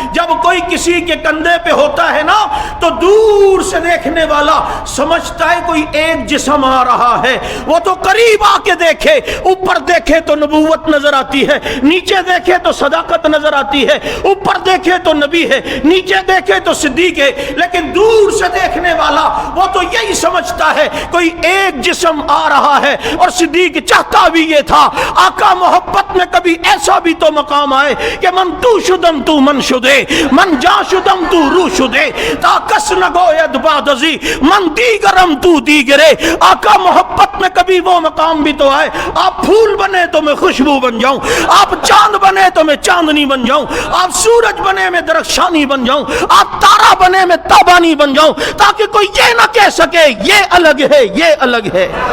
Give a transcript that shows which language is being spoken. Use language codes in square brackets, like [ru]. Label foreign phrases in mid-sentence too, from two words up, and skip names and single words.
[ur] جب کوئی کسی کے کندھے پہ ہوتا ہے نا تو دور سے دیکھنے والا سمجھتا ہے کوئی ایک جسم آ رہا ہے، وہ تو قریب آ کے دیکھے، اوپر دیکھے تو نبوت نظر آتی ہے، نیچے دیکھے تو صداقت نظر آتی ہے، اوپر دیکھے تو نبی ہے، نیچے دیکھے تو صدیق ہے، لیکن دور سے دیکھنے والا وہ تو یہی سمجھتا ہے کوئی ایک جسم آ رہا ہے۔ اور صدیق چاہتا بھی یہ تھا آقا محبت میں کبھی ایسا بھی تو مقام آئے کہ [fa] من تو شدم تو من شدے، من جا شدم تو روح شدے، تا کس نگوید بعد ازی من دیگرم تو دیگرے۔ [ur] آقا محبت میں کبھی وہ مقام بھی تو آئے، آپ پھول بنے تو میں خوشبو بن جاؤں، آپ چاند بنے تو میں چاندنی بن جاؤں، آپ سورج بنے میں درخشانی بن جاؤں، آپ تارا بنے میں تابانی بن جاؤں، تاکہ کوئی یہ نہ کہہ سکے یہ الگ ہے یہ الگ ہے۔